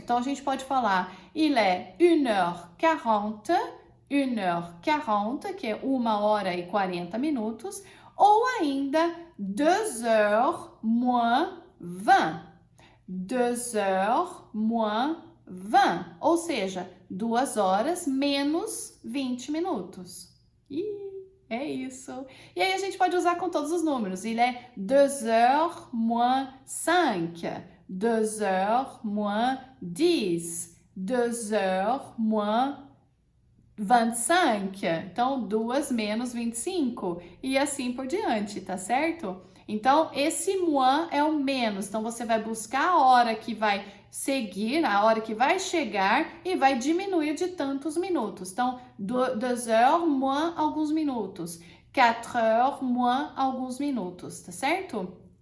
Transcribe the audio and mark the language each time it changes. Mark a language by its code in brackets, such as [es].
[pt] Então, a gente pode falar, [fr] il est 1h40, 1h40, [pt] que é 1h40 minutos, ou ainda [fr] 2h moins 20. 2h moins 20, [pt] ou seja, 2 horas menos 20 minutos. É isso. E aí a gente pode usar com todos os números. [fr] Il est 2h moins 5, 2h moins 10, 2h moins 25. [pt] Então, 2 menos 25 e assim por diante, tá certo? Então, esse moins é o menos. Então, você vai buscar a hora que vai seguir, a hora que vai chegar e vai diminuir de tantos minutos. Então, [fr] 2 heures moins [pt] alguns minutos, [fr] 4 heures moins [pt] alguns minutos, tá certo?